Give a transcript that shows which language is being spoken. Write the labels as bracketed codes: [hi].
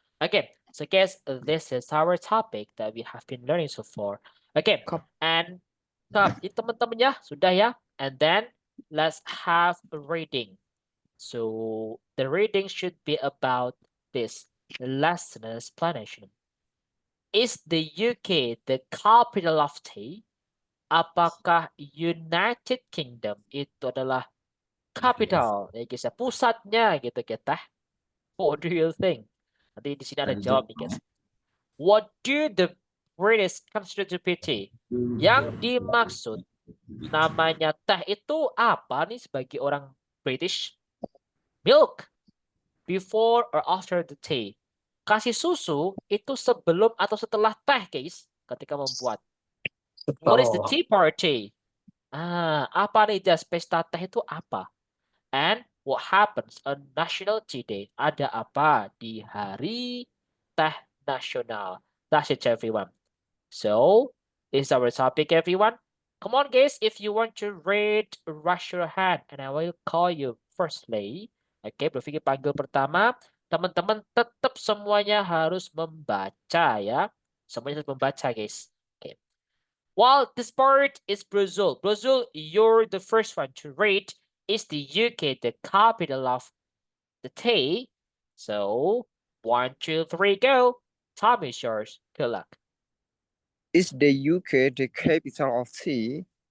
[en] Okay, so guys, this is our topic that we have been learning so far. [id] Okay, and teman-teman ya, sudah ya. [en] And then let's have a reading. So the reading should be about this lesson and explanation. Is the UK the capital of tea? [id] Apakah United Kingdom itu adalah capital, ya guys, pusatnya gitu kita? [en] What do you think? [id] Nanti di sini ada jawab nih, guys. [en] What do the British consider to be tea? [id] Yang dimaksud namanya teh itu apa nih sebagai orang British? Milk. [en] Before or after the tea. [id] Kasih susu itu sebelum atau setelah teh, guys, ketika membuat. [en] What is the tea party? [id] Apa nih jas pesta teh itu apa? [en] And what happens on National Tea Day? [id] Ada apa di hari teh nasional? [en] That's it, everyone. So, this is our topic, everyone. Come on, guys. If you want to read, raise your hand and I will call you firstly. [id] Oke, berpikir panggil pertama. Teman-teman tetap semuanya harus membaca ya. Semuanya harus membaca, guys. Okay. [en] Well, this part is Brazil. Brazil, you're the first one to read. Is the UK the capital of the tea? So, 1, 2, 3, go. Time is yours. Good luck. Is the UK the capital of tea?